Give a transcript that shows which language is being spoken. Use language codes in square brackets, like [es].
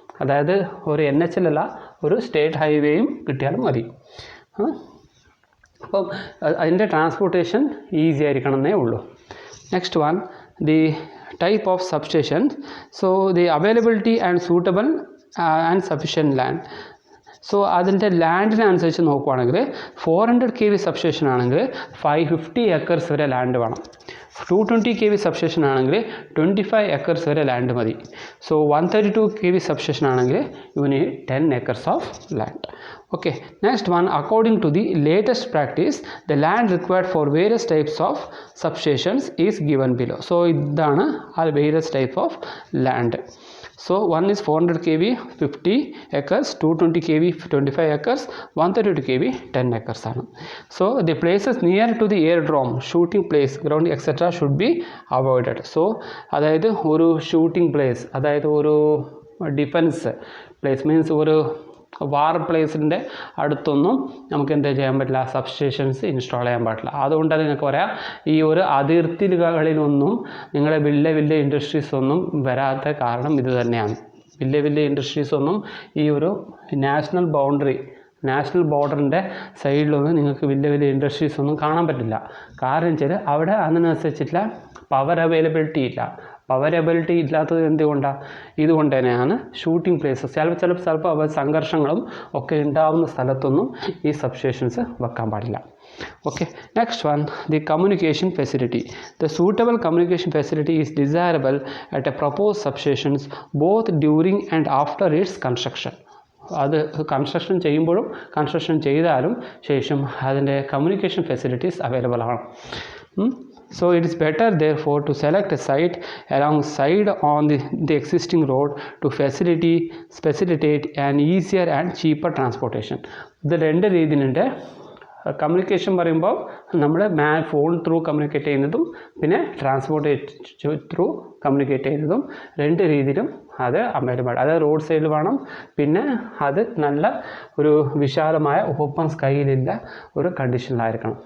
[ml] അതായത് ഒരു NH അല്ല, ഒരു സ്റ്റേറ്റ് ഹൈവേയും കിട്ടിയാലും മതി. അപ്പം അതിൻ്റെ ട്രാൻസ്പോർട്ടേഷൻ ഈസി ആയിരിക്കണം എന്നേ ഉള്ളൂ. [en] Next one, the type of substation. So the availability and suitable and sufficient land. [ml] So അതിൻ്റെ ലാൻഡിനനുസരിച്ച് നോക്കുവാണെങ്കിൽ 400 kV സബ്സ്റ്റേഷൻ ആണെങ്കിൽ 550 acres വരെ ലാൻഡ് വേണം. 220 kV സബ്സ്റ്റേഷൻ ആണെങ്കിൽ 25 acres വരെ ലാൻഡ് മതി. സോ 132 kV സബ്സ്റ്റേഷൻ ആണെങ്കിൽ [en] You need 10 acres of land. Okay, next one, according to the latest practice, the land required for various types of substations is given below. So idana are various type of land. So one is 400 kV 50 acres, 220 kV 25 acres, 132 kV 10 acres. So the places near to the airdrome, shooting place, ground etc. should be avoided. [ml] So അതായത് ഒരു shooting place, അതായത് ഒരു defence place means ഒരു വാർ പ്ലേസിൻ്റെ അടുത്തൊന്നും നമുക്ക് എന്താ ചെയ്യാൻ പറ്റില്ല, സബ്സ്റ്റേഷൻസ് ഇൻസ്റ്റാൾ ചെയ്യാൻ പാടില്ല. അതുകൊണ്ട് നിങ്ങൾക്ക് പറയാം, ഈ ഒരു അതിർത്തികളിലൊന്നും നിങ്ങളെ വലിയ ഇൻഡസ്ട്രീസ് ഒന്നും വരാത്ത കാരണം ഇത് തന്നെയാണ്. വലിയ ഇൻഡസ്ട്രീസ് ഒന്നും ഈ ഒരു നാഷണൽ ബോർഡറിൻ്റെ സൈഡിലൊന്നും നിങ്ങൾക്ക് വലിയ ഇൻഡസ്ട്രീസ് ഒന്നും കാണാൻ പറ്റില്ല. കാരണം വെച്ചാൽ അവിടെ അതിനനുസരിച്ചിട്ടുള്ള പവർ അവൈലബിലിറ്റി ഇല്ല. ഇല്ലാത്തത് എന്തുകൊണ്ടാണ്? ഇതുകൊണ്ട് തന്നെയാണ് ഷൂട്ടിംഗ് പ്ലേസസ് ചിലപ്പോൾ സംഘർഷങ്ങളും ഒക്കെ ഉണ്ടാകുന്ന സ്ഥലത്തൊന്നും ഈ സബ്സ്റ്റേഷൻസ് വെക്കാൻ പാടില്ല. [en] Okay, next one, the communication facility. The suitable communication facility is desirable at a proposed substations both during and after its construction. [ml] അത് കൺസ്ട്രക്ഷൻ ചെയ്യുമ്പോഴും കൺസ്ട്രക്ഷൻ ചെയ്താലും ശേഷം അതിൻ്റെ കമ്മ്യൂണിക്കേഷൻ ഫെസിലിറ്റീസ് അവൈലബിൾ ആണ്. [en] So it is better therefore to select a site alongside on the existing road to facilitate an easier and cheaper transportation. [ml] ഇത് രണ്ട് രീതിയിലുണ്ട്. Communication പറയുമ്പോൾ നമ്മൾ ഫോൺ ത്രൂ കമ്മ്യൂണിക്കേറ്റ് ചെയ്യുന്നതും പിന്നെ ട്രാൻസ്പോർട്ട് ത്രൂ കമ്മ്യൂണിക്കേറ്റ് ചെയ്യുന്നതും രണ്ട് രീതിയിലും അത് അവൈലബിൾ. അത് റോഡ് സൈഡിൽ വേണം, പിന്നെ അത് നല്ല ഒരു വിശാലമായ ഓപ്പൺ സ്കൈയിലുള്ള ഒരു കണ്ടീഷനിലായിരിക്കണം.